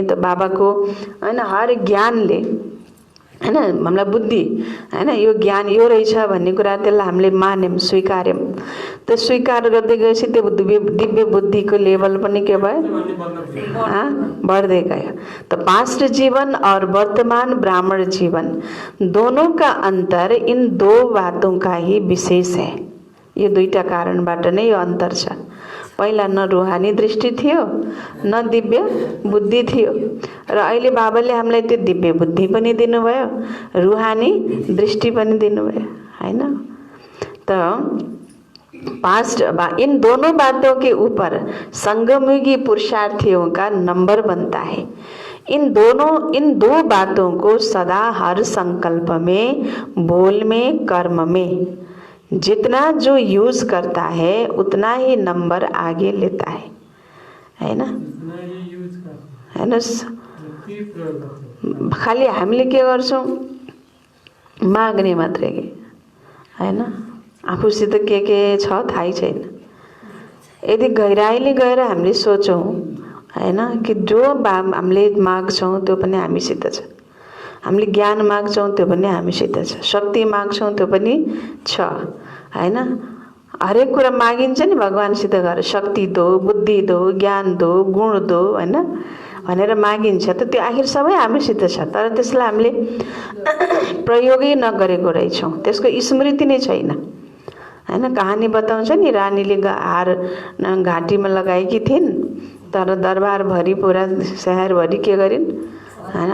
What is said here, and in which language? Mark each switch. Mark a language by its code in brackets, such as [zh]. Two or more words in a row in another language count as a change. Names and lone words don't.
[ne] त बाबाको हैन हर ज्ञानले हैन हामीलाई बुद्धि, हैन यो ज्ञान यो रहेछ भन्ने कुरा त्यसलाई हामीले मान्यौं, स्वीकार्यौं। त्यो स्वीकार गर्दै गएपछि त्यो दिव्य बुद्धिको लेभल पनि के भयो? बढ़दै गयो। [hi] तो पास्ट जीवन और वर्तमान ब्राह्मण जीवन दोनों का अंतर इन दो बातों का ही विशेष है। [ne] यो दुईटा कारणबाट नै यो अन्तर छ। पहिला न रूहानी दृष्टि थियो न दिव्य बुद्धि थियो र अहिले बाबाले हामीलाई त्यो दिव्य बुद्धि पनि दिनुभयो, रूहानी दृष्टि पनि दिनुभयो हैन। [hi] तो पास्ट इन दोनों बातों के ऊपर संगमुगी पुरुषार्थियों का नंबर बनता है। इन दो बातों को सदा हर संकल्प में, बोल में, कर्म में जितना जो यूज करता है उतना ही नंबर आगे लेता है ना। [ne] हैन, खाली हामीले के गर्छौं? माग्ने मात्रै के हैन, आफूसित के छ थाहै छैन। यदि गहिराईले गएर हामीले सोचौं हैन कि जो हामीले माग्छौं त्यो पनि हामीसित छ, हामीले ज्ञान माग्छौं त्यो पनि हामीसित छ, शक्ति माग्छौं त्यो पनि छ हैन। हरेक कुरा मागिन्छ नि भगवानसित गएर, [hi] शक्ति दो, बुद्धि दो, ज्ञान दो, गुण दो [ne] हैन भनेर मागिन्छ। त त्यो आखिर सबै हामीसित छ, तर त्यसलाई हामीले प्रयोगै नगरेको रहेछौं, त्यसको स्मृति नै छैन हैन। कहानी बताउँछ नि, रानीले हार घाँटीमा लगाएकी थिइन् तर दरबार भरि पुरा शहर भरि के गरिन् हैन।